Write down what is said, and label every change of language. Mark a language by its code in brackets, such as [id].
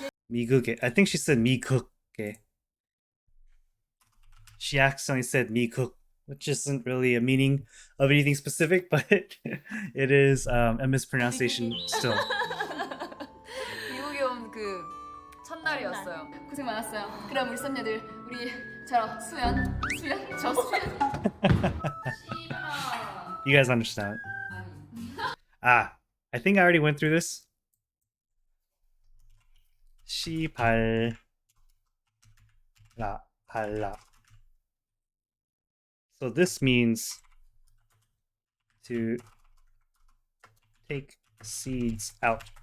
[ko] 미국에. [en] I think she said 미국에. She accidentally said 미국, which isn't really a meaning of anything specific, but it is a mispronunciation still. [ko] 미국의 첫날이었어요. 고생 많았어요. 그럼 우리 썸녀들, 우리 저 수연, 저 수연. [en] You guys understand? Ah, I think I already went through this. [ko] 시발라 발라. [en] So this means to take seeds out.